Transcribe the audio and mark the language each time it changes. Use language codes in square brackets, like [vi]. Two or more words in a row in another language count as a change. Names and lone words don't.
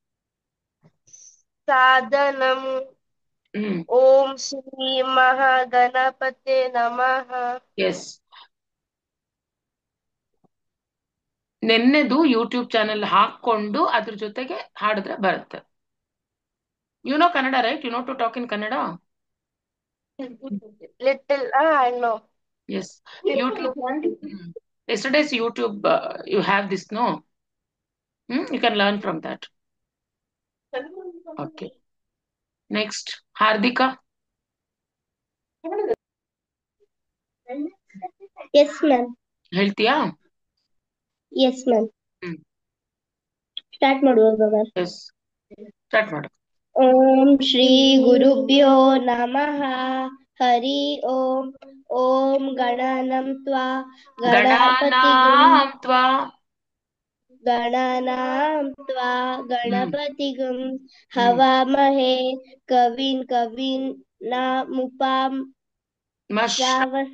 [sa] ಸಾಧನಂ. ಓಂ ಶ್ರೀ ಮಹಾಗಣಪತೆ ನಮಃ. [kn] ಎಸ್, ನೆನ್ನೆದು [en] YouTube channel [kn] ಹಾಕೊಂಡು ಅದ್ರ ಜೊತೆಗೆ ಹಾಡಿದ್ರೆ ಬರುತ್ತೆ. [en] You know Kannada right? You know to talk in Kannada? Little, I know. Yes, YouTube. Yesterday's YouTube, you have this, no? You can learn from that. Okay. Next, Hardika. Yes ma'am. [kn] ಹೇಳ್ತೀಯಾ? [en] Yes ma'am. [kn] ಸ್ಟಾರ್ಟ್ ಮಾಡುವಾಗ ಮ್ಯಾಮ್? ಎಸ್, ಸ್ಟಾರ್ಟ್ ಮಾಡು. [sa] ಓಂ ಶ್ರೀ ಗುರುಭ್ಯೋ ನಮಃ. ಹರಿ ಓಂ. ಓಂ ಗಣಾನಾಂ ತ್ವಾ ಗಣಾನಾಂ ತ್ವಾ गणानां त्वा गणपतिगं हवामहे कविं कवीनामुपां श्रावस्